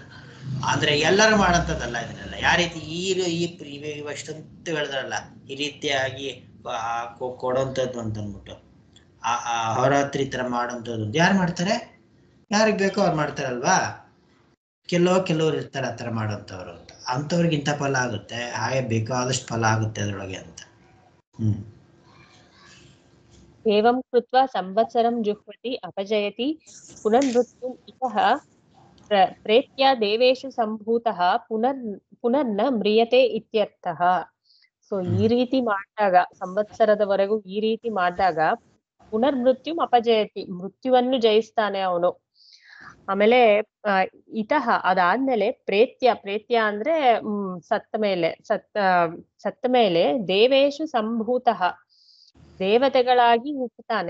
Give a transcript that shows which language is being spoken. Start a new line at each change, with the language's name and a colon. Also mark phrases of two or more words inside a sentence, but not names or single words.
Kannada: ಆದರೆ ಎಲ್ಲರೂ ಮಾಡೋಂಥದ್ದಲ್ಲ ಇದನ್ನೆಲ್ಲ. ಯಾವ ರೀತಿ ಇಷ್ಟಂತೂ ಹೇಳಿದ್ರಲ್ಲ ಈ ರೀತಿಯಾಗಿ ಕೊಡೋಂಥದ್ದು ಅಂತ ಅಂದ್ಬಿಟ್ಟು ಅಹೋರಾತ್ರಿ ಥರ ಮಾಡೋಂಥದ್ದು ಯಾರು ಮಾಡ್ತಾರೆ? ಯಾರಿಗೆ ಬೇಕೋ ಅವ್ರು ಮಾಡ್ತಾರಲ್ವಾ. ಕೆಲವರು ಇರ್ತಾರೆ ಆ ಥರ ಮಾಡೋಂಥವ್ರು ಅಂತ, ಅಂಥವ್ರಿಗೆ ಇಂಥ ಫಲ ಆಗುತ್ತೆ, ಹಾಗೆ ಬೇಕಾದಷ್ಟು ಫಲ ಆಗುತ್ತೆ ಅದರೊಳಗೆ ಅಂತ.
Sanskrit: ಏವಂ ಕೃತ್ವಾ ಸಂವತ್ಸರಂ ಜುಹ್ವತಿ ಅಪಜಯತಿ ಪುನರ್ಮೃತ್ಯುಂ ಇತಃ ಪ್ರೇತ್ಯ ದೇವೇಶು ಸಂಭೂತಃ ಪುನರ್ನ ಮ್ರಿಯತೆ ಇತ್ಯರ್ಥಃ.
Kannada: ಸೊ ಈ ರೀತಿ ಮಾಡಿದಾಗ, ಸಂವತ್ಸರದವರೆಗೂ ಈ ರೀತಿ ಮಾಡಿದಾಗ
Sanskrit: ಪುನರ್ಮೃತ್ಯುಂ ಅಪಜಯತಿ,
Kannada: ಮೃತ್ಯುವನ್ನು ಜಯಿಸ್ತಾನೆ ಅವನು. ಆಮೇಲೆ ಇತಃ ಅದಾದ್ಮೇಲೆ ಪ್ರೇತ್ಯ ಅಂದ್ರೆ ಸತ್ತ ಮೇಲೆ
Sanskrit: ದೇವೇಶು ಸಂಭೂತಃ
Kannada: ದೇವತೆಗಳಾಗಿ ಹುಟ್ಟುತ್ತಾನೆ.